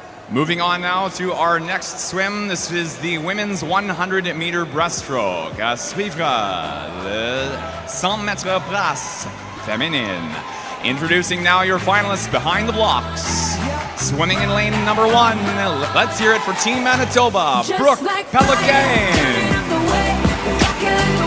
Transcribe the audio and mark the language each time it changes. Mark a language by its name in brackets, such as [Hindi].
[English] Moving on now to our next swim. This is the women's 100-meter breaststroke. [French] À suivre, le 100 mètres brasse féminine. [English] Introducing now your finalists behind the blocks. Swimming in lane number 1, let's hear it for Team Manitoba, Brooke Pelican.